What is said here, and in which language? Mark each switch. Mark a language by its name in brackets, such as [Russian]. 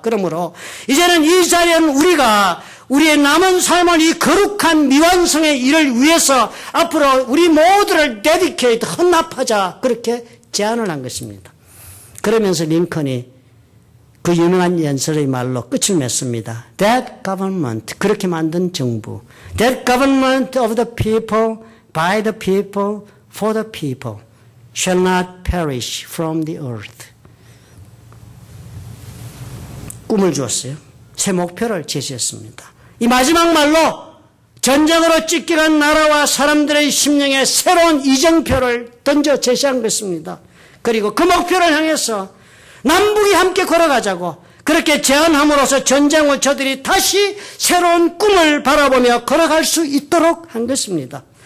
[Korean] 그러므로 이제는 이 자리에는 우리가 우리의 남은 삶을 이 거룩한 미완성의 일을 위해서 앞으로 우리 모두를 데디케이트 헌납하자 그렇게 제안을 한 것입니다. 그러면서 링컨이 그 유명한 연설의 말로 끝을 맺습니다. [English] That government, [Korean] 그렇게 만든 정부. [English] That government of the people, by the people, for the people, shall not perish from the earth. [Korean] 꿈을 주었어요. 새 목표를 제시했습니다. 이 마지막 말로 전쟁으로 찢겨간 나라와 사람들의 심령에 새로운 이정표를 던져 제시한 것입니다. 그리고 그 목표를 향해서 남북이 함께 걸어가자고 그렇게 제안함으로써 전쟁 후 저들이 다시 새로운 꿈을 바라보며 걸어갈 수 있도록 한 것입니다.